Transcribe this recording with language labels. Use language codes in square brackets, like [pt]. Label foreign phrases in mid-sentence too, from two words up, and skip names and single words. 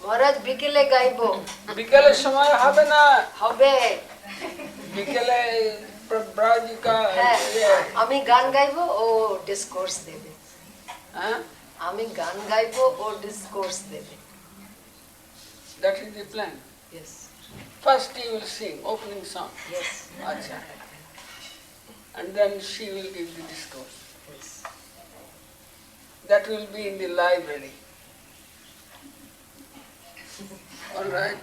[bn] মহারাজ বিকেলে গাইবো. বিকেলের সময় হবে না, Hobe. বিকেলে ব্রাজিকা আমি গান গাইবো ও ডিসকোর্স দেবে। হ্যাঁ, আমি গান গাইবো ও ডিসকোর্স দেবে। [en] that is the plan. Yes. First he will sing opening song. Yes. Acha. And then she will give the discourse. Yes. That will be in the library. All right.